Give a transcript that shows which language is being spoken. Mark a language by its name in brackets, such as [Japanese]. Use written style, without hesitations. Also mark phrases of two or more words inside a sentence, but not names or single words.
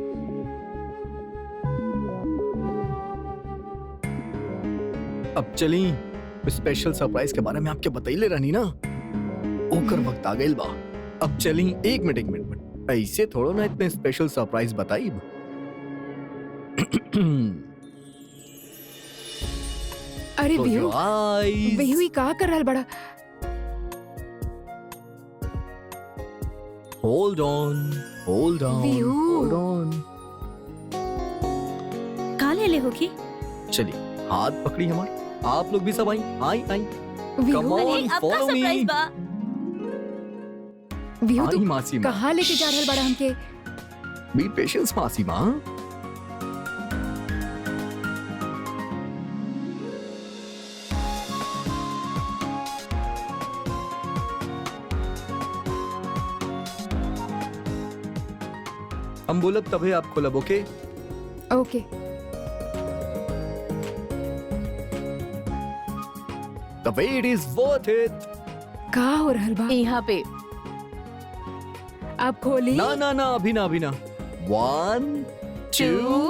[Bhojpuri] अब चली, [English] special surprise [Bhojpuri] के बारे में आपके बतैले रहनी ना, ओकर वक्त आ गइल बा। अब चली, एक मिनट, ऐसे थोड़ो ना इतने [English] special surprise [Bhojpuri] बताई। अरे बिहू [English] eyes. [Bhojpuri] बिहू ही का कर रहल बड़ा? [English] Hold on. [Bhojpuri] बिहू। [English] Hold on. [Bhojpuri] कहाँ ले होगी? चलिए, हाथ पकड़ी हमारे। आप लोग भी सब आई। बिहू [English] Come on. [Bhojpuri] अरे अब का [English] follow me. [Bhojpuri] सरप्राइज बा? बिहू आई तू मासी माँ। कहाँ लेके जा रहल बड़ा हमके? [English] be patience [Bhojpuri] मासी माँ। हम बोलब तभी आप खोलब, ओके? ओके। [English] The wait is worth it. [Bhojpuri] का हो रहल बा? यहाँ पे आप खोली? ना, अभी ना। 1, 2